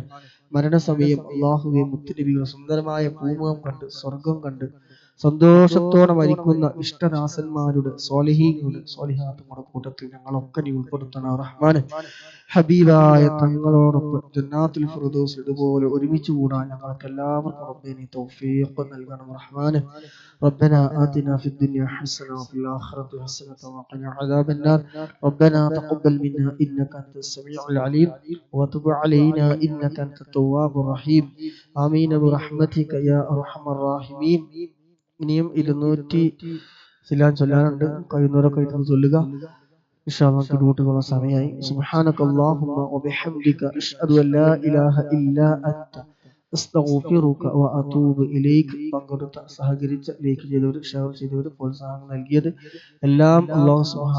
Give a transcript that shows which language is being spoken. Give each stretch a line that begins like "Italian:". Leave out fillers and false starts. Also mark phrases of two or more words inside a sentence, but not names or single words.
Malayalam: മരണസമയം അല്ലാഹുവേ മുത്തുനബിയുടെ സുന്ദരമായ പൂമുഖം കണ്ട് സ്വർഗം കണ്ട് സന്തോഷത്തോടെ മരിക്കുന്ന ഇഷ്ടദാസന്മാരുടെ സ്വാലിഹാത്തുകളുടെ കൂട്ടത്തിൽ ഞങ്ങളൊക്കെ നീ ഉൾപ്പെടുത്തണേ റഹ്മാനെ. ഹബീബായ തങ്ങളോടൊപ്പം ജന്നാത്തുൽ ഫിർദൗസ് ഇതുപോലെ ഒരുമിച്ച് കൂടാൻ ഞങ്ങൾക്ക് എല്ലാവർക്കും റബ്ബേ നീ തൗഫീഖ് നൽകണം റഹ്മാനെ.
Arabic: ربنا آتنا في الدنيا حسنة وفي الآخرة حسنة وقنا عذاب النار. ربنا تقبل منا إنك أنت السميع العليم وتب علينا إنك أنت التواب الرحيم. آمين برحمتك يا أرحم الراحمين.
Malayalam: ഇനിയും 200 സിലാൻ ചൊല്ലാനുണ്ട്. കഴിയുന്നവരൊക്കെ ഇത് ചൊല്ലുക.
Arabic: إن شاء الله
Malayalam: കിടൂട്ടുള്ള സമയമായി.
Arabic: سبحانك اللهم وبحمدك أشهد أن لا إله إلا أنت أستغفرك وأتوب إليك.
Malayalam: പങ്കെടുത്ത സഹകരിച്ച ലൈക്ക് ചെയ്തവർ ഷെയർ ചെയ്തവർ പ്രോത്സാഹനം നൽകിയത് എല്ലാം
Arabic: الله سبحانه